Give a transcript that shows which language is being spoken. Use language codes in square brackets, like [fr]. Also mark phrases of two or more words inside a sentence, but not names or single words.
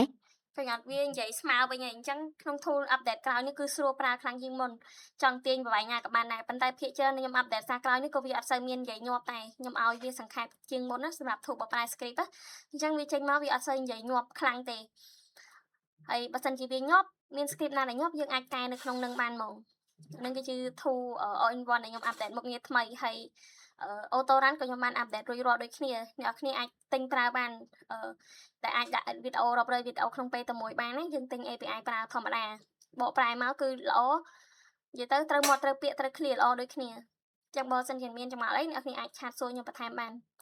[km] ឃើញអត់វានិយាយស្មើវិញហើយអញ្ចឹងក្នុង tool update ក្រោយនេះគឺស្រួលប្រើខ្លាំងជាងមុនចង់ទាញប្រវែងណាក៏បានដែរប៉ុន្តែភាគច្រើនខ្ញុំ update សារក្រោយនេះក៏វាអ ត់សូវមាននិយាយញាប់តែខ្ញុំឲ្យវាសង្ខេបជាងមុនណាសម្រាប់ tool បកប្រែ script អញ្ចឹងវាចេញមកវាអត់សូវនិយា យញាប់ខ្លាំងទេហើយបើសិនជាវាញាប់មាន script ណាដែលញាប់យើងអាចកែនៅក្នុងនឹងបានហ្មងហ្នឹងគឺជា [en] tool all in one [km] ដែលខ្ញុំ update មុខងារថ្មីហើយ [en] auto run [km] ក៏ខ្ញុំបាន update រួចរាល់ដូចគ្នាអ្នកគ្នាអាចទិញប្រើបានតែអាចដាក់វីដេអូរាប់រយវីដេអូក្នុងពេលតែមួយបានណាយើងទិញ API ប្រើធម្មតាបកប្រែមកគឺល្អនិយាយទៅត្រូវមាត់ត្រូវពាក្យត្រូវ clear ល្អដូចគ្នាចឹងបើសិនជាមានចម្ងល់អីអ្នកគ្នាអាចឆាតសួរខ្ញុំបន្ថែមបាន